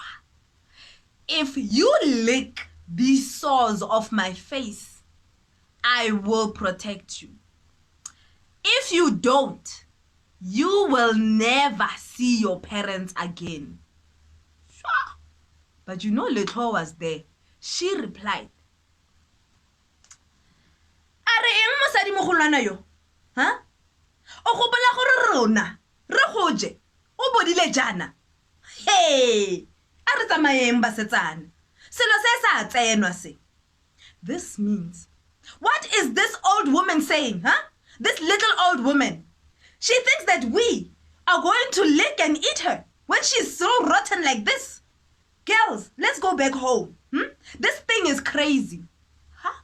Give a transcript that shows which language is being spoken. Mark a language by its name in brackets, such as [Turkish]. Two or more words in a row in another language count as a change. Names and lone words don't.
[English] If you lick these sores off my face, I will protect you. If you don't, you will never see your parents again." But you know Letho was there. She replied, [Tswana] "Are eng mosadi mogolwana yo? Huh? O gopola gore rona re goje o bodile jana. Hey, a re tsamayeng basetsana. Selo se sa tsenwa se." [English] This means, what is this old woman saying, huh? This little old woman. She thinks that we are going to lick and eat her when she's so rotten like this. Girls, let's go back home. This thing is crazy. Huh?